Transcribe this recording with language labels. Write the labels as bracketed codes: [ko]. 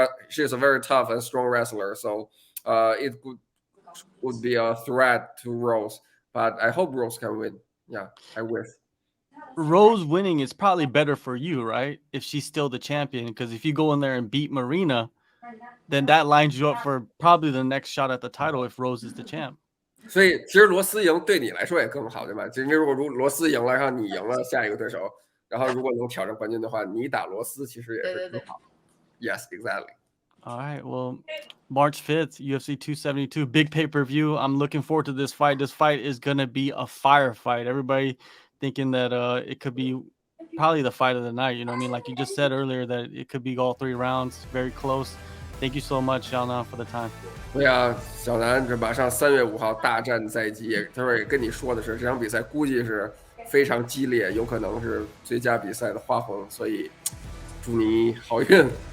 [en] She's a very tough and strong wrestler. So it would be a threat to Rose. But I hope Rose can win. Yeah, I wish. Rose winning is probably better for you, right? If she's still the champion, because if you go in there and beat Marina, then that lines you up for probably the next shot at the title if Rose is the champ. [zh] 所以其实罗斯赢对你来说也更好，对吧？因为如果罗斯赢了，然后你赢了下一个对手，然后如果能挑战冠军的话，你打罗斯其实也是更好。 [en] Yes, exactly. All right. Well, March 5th, UFC 272, big pay-per-view. I'm looking forward to this fight. This fight is going to be a firefight. Everybody thinking that it could be probably the fight of the night. You know what I mean? Like you just said earlier that it could be all 3 rounds, very close. Thank you so much, Xiaonan, for the time. [zh] 对啊，小南这马上3月5号大战在即，他说也跟你说的是，这场比赛估计是非常激烈，有可能是最佳比赛的花红，所以祝你好运。